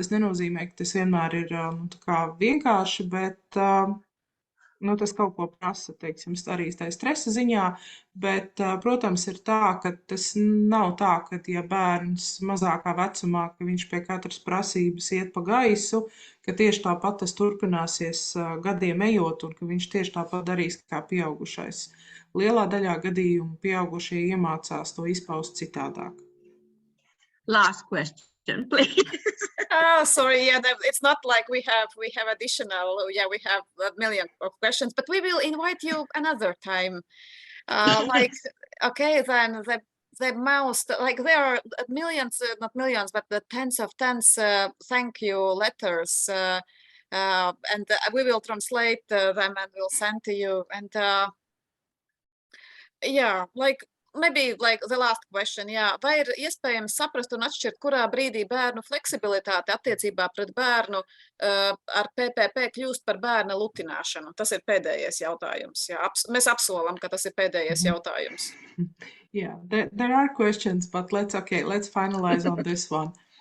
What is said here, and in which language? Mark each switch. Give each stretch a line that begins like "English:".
Latvian: Tas nenozīmē, ka tas vienmēr ir tā kā vienkārši, bet tas kaut ko prasa, teiksim, arī tā stresa ziņā, bet, protams, ir tā, ka tas nav tā, ka ja bērns mazākā vecumā, ka viņš pie katras prasības iet pa gaisu, ka tieši tāpat tas turpināsies gadiem ejot un ka viņš tieši tāpat darīs kā pieaugušais. Lielā daļā gadījumu pieaugušie iemācās to izpaust citādāk.
English: Last question, please. Oh, sorry. Yeah, it's not like we have additional. Yeah, we have a million of questions, but we will invite you another time. Okay, then the most, like there are millions, not millions, but the tens of thank you letters, and we will translate them and we'll send to you. And yeah, maybe the last question, jā.
Latvian: Vai ir iespējams saprast un atšķirt, kurā brīdī bērnu fleksibilitāte attiecībā pret bērnu ar PPP kļūst par bērna lutināšanu? Tas ir pēdējais jautājums. Jā. Mēs apsolam, ka tas ir pēdējais jautājums.
English: Yeah, there are questions, but let's finalize on this one.